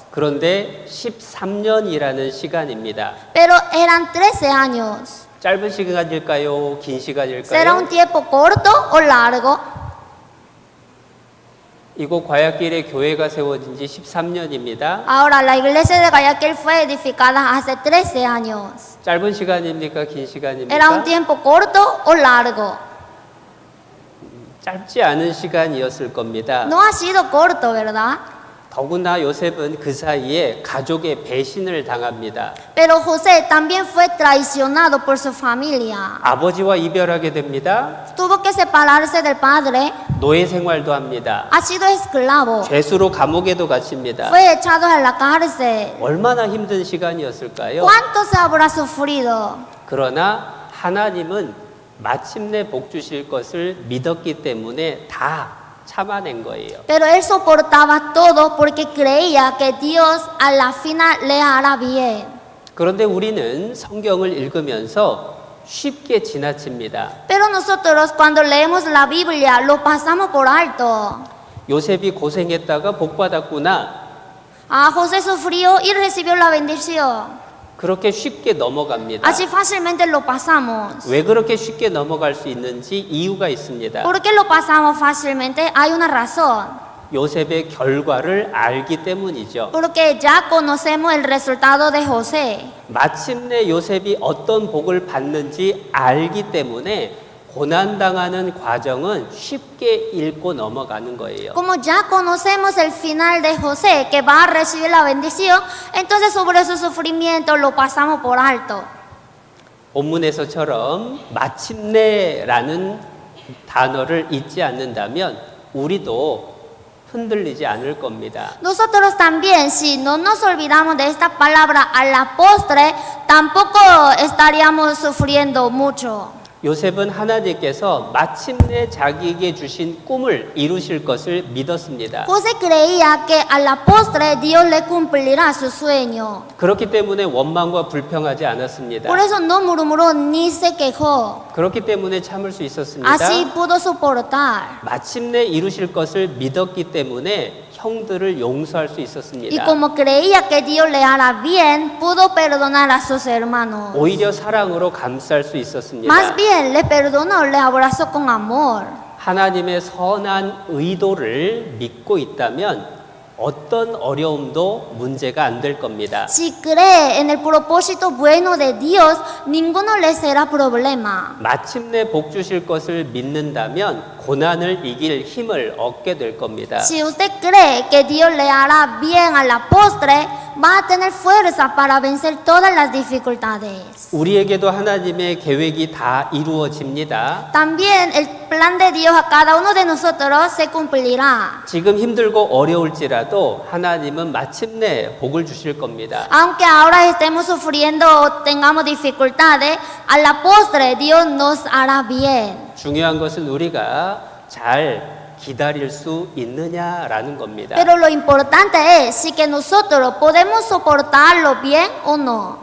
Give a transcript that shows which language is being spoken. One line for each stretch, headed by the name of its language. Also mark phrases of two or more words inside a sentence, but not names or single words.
Korean: 그런데 13년이라는 시간입니다.
Spanish: Pero eran 13 años.
Korean: 짧은 시간일까요? 긴
Spanish: ¿Será un
Korean: 시간일까요?
Spanish: tiempo corto o largo?
Korean: 이곳 과약길에 교회가 세워진 지 13년입니다.
Spanish: Ahora, la iglesia de Guayaquil fue edificada hace 13 años.
Korean: 짧은 시간입니까? 긴
Spanish: ¿Era un
Korean: 시간입니까?
Spanish: tiempo corto o largo?
Korean: 짧지 않은 시간이었을 겁니다.
Spanish: No ha sido corto, ¿verdad?
Korean: 더구나 요셉은 그 사이에 가족의 배신을 당합니다.
Spanish: Pero José también fue traicionado por su familia.
Korean: 아버지와 이별하게 됩니다.
Spanish: Tuvo que separarse del padre.
Korean: 노예 생활도 합니다.
Spanish: Ha sido esclavo.
Korean: 죄수로 감옥에도 갇힙니다.
Spanish: Fue echado a la cárcel.
Korean: 얼마나 힘든 시간이었을까요?
Spanish: ¿Cuánto se habrá sufrido?
Korean: 그러나 하나님은 마침내 복 주실 것을 믿었기 때문에 다 참아낸 거예요.
Spanish: Pero él soportaba todo porque creía que Dios a la final le hará bien.
Korean: 그런데 우리는 성경을 읽으면서 쉽게 지나칩니다.
Spanish: Pero nosotros cuando leemos la Biblia lo pasamos por alto.
Korean: 요셉이 고생했다가 복 받았구나.
Spanish: Ah, José sufrió y recibió la bendición.
Korean: 그렇게 쉽게 넘어갑니다.
Spanish: Así fácilmente lo pasamos.
Korean: 왜 그렇게 쉽게 넘어갈 수 있는지 이유가 있습니다.
Spanish: ¿Por qué lo pasamos fácilmente? Hay una razón.
Korean: 요셉의 결과를 알기 때문이죠.
Spanish: Porque ya conocemos el resultado de José.
Korean: 마침내 요셉이 어떤 복을 받는지 알기 때문에 고난당하는 과정은 쉽게 읽고 넘어가는 거예요.
Spanish: Como ya conocemos el final de José, que va a recibir la bendición, entonces sobre su sufrimiento lo pasamos por alto.
Korean: 본문에서처럼 마침내라는 단어를 잊지 않는다면 우리도 흔들리지 않을 겁니다.
Spanish: Nosotros también, si no nos olvidamos de esta palabra a la postre, tampoco estaríamos sufriendo mucho.
Korean: 요셉은 하나님께서 마침내 자기에게 주신 꿈을 이루실 것을 믿었습니다.
Spanish: José creía que a la postre Dios le cumplirá su sueño.
Korean: 그렇기 때문에 원망과 불평하지 않았습니다.
Spanish: Por eso no murmuró ni se quejó.
Korean: 그렇기 때문에 참을 수 있었습니다.
Spanish: Así pudo soportar.
Korean: 마침내 이루실 것을 믿었기 때문에 형들을 용서할 수
Spanish: Y
Korean: 있었습니다.
Spanish: como creía que Dios le hará bien, pudo perdonar a sus hermanos.
Korean: 오히려 사랑으로 감쌀 수 있었습니다.
Spanish: Más bien, le perdonó, le abrazó con amor.
Korean: 하나님의 선한 의도를 믿고 있다면 어떤 어려움도 문제가 안 될 겁니다.
Spanish: Si cree en el propósito bueno de Dios, ninguno le será problema.
Korean: 마침내 복 주실 것을 믿는다면 고난을 이길 힘을 얻게 될 겁니다.
Spanish: Si usted cree que Dios le hará bien a la postre, va a tener fuerza para vencer todas las dificultades.
Korean: 우리에게도 하나님의 계획이 다 이루어집니다.
Spanish: También el plan de Dios a cada uno de nosotros se cumplirá.
Korean: 지금 힘들고 어려울지라도 하나님은 마침내 복을 주실 겁니다.
Spanish: Aunque ahora estemos sufriendo o tengamos dificultades, a la postre Dios nos hará bien.
Korean: 중요한 것은 우리가 잘 기다릴 수 있느냐라는 겁니다.
Spanish: Pero lo importante es si que nosotros podemos soportarlo bien o no.